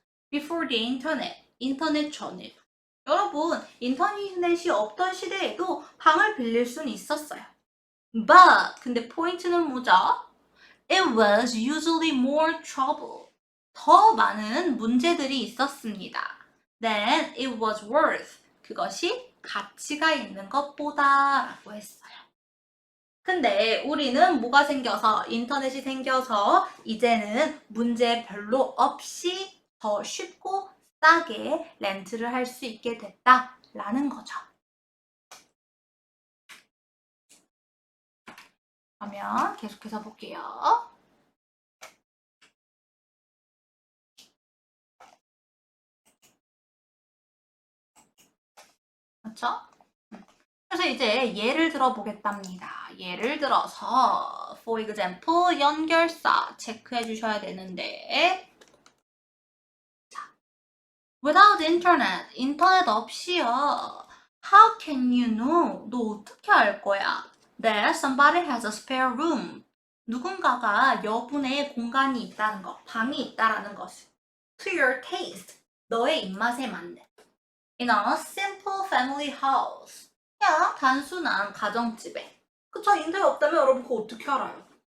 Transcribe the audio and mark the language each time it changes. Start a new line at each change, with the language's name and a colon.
English: Before the internet,
Korean: 인터넷 전에. 여러분, 인터넷이 없던 시대에도 방을 빌릴 수는 있었어요. But, 근데 포인트는 뭐죠?
English: It was usually more trouble.
Korean: 더 많은 문제들이 있었습니다.
English: Than it was worth.
Korean: 그것이 가치가 있는 것보다 라고 했어요. 근데 우리는 뭐가 생겨서 인터넷이 생겨서 이제는 문제 별로 없이 더 쉽고 싸게 렌트를 할 수 있게 됐다라는 거죠. 그러면 계속해서 볼게요. 그렇죠? 그래서 이제 예를 들어 보겠답니다. 예를 들어서
English: for example
Korean: 연결사 체크해 주셔야 되는데 자,
English: without internet
Korean: 인터넷 없이요.
English: How can you know?
Korean: 너 어떻게 알 거야?
English: That somebody has a spare room.
Korean: 누군가가 여분의 공간이 있다는 것, 방이 있다라는 것을
English: to your taste,
Korean: 너의 입맛에 맞는
English: in a simple family house.
Korean: 그냥 단순한 가정집에. 그쵸? 인터넷 없다면 여러분 그거 어떻게 알아요?